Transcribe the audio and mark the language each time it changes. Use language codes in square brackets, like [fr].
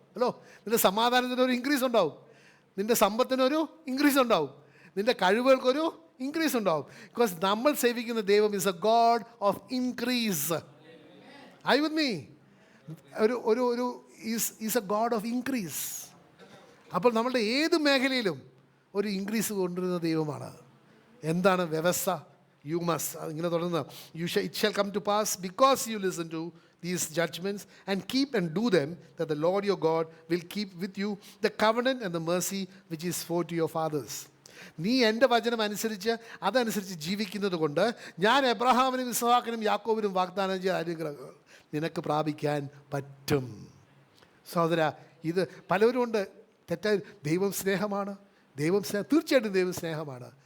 [ml] Hello, നിൻ്റെ സമാധാനത്തിന് ഒരു ഇൻക്രീസ് ഉണ്ടാവും, നിൻ്റെ സമ്പത്തിനൊരു ഇൻക്രീസ് ഉണ്ടാവും, നിൻ്റെ കഴിവുകൾക്കൊരു ഇൻക്രീസ് ഉണ്ടാവും. [en] because [ml] നമ്മൾ സേവിക്കുന്ന ദൈവം [en] Is a god of increase. I with me? [ml] ഒരു [en] Is a god of increase. [ml] അപ്പോൾ നമ്മളുടെ ഏത് മേഖലയിലും ഒരു ഇൻക്രീസ് കൊണ്ടുവരുന്ന ദൈവമാണ്. എന്താണ് വ്യവസ്ഥ? [en] you must, [ml] ഇങ്ങനെ തുടർന്ന് [en] It shall come to pass because you listen to these judgments and keep and do them, that the Lord your God will keep with you the covenant and the mercy which is for to your fathers. [ml] നീ എൻ്റെ വചനം അനുസരിച്ച് അതനുസരിച്ച് ജീവിക്കുന്നത് കൊണ്ട് ഞാൻ എബ്രഹാമിനും ഇസ്ഹാക്കിനും യാക്കോബിനും വാഗ്ദാനം ചെയ്ത അനുഗ്രഹങ്ങൾ നിനക്ക് പ്രാപിക്കാൻ പറ്റും. സഹോദര, ഇത് പലരും ഉണ്ട് തെറ്റായി, ദൈവം സ്നേഹമാണ്, ദൈവം തീർച്ചയായിട്ടും ദൈവം സ്നേഹമാണ്.